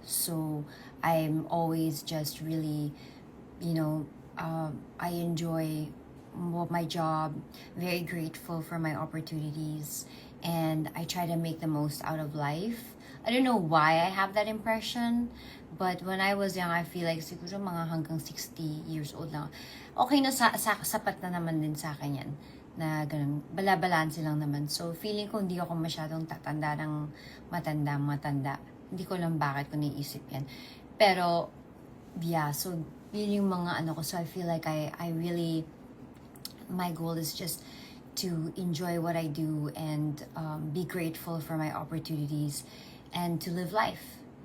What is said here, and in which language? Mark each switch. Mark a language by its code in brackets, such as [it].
[en] So, I'm always just really, I enjoy my job, very grateful for my opportunities, and I try to make the most out of life. I don't know why I have that impression, but when I was young, I feel like [tl] siguro mga hanggang [en] 60 years old lang. [tl] Okay na, sapat na naman din sa akin yan, na ganun, bala-balanse lang naman. So, feeling ko hindi ako masyadong tatanda ng matanda. Hindi ko lang bakit ko naisip yan. Pero, yeah, so, yun yung mga ko. [en] So, I feel like I really, my goal is just to enjoy what I do and be grateful for my opportunities and to live life.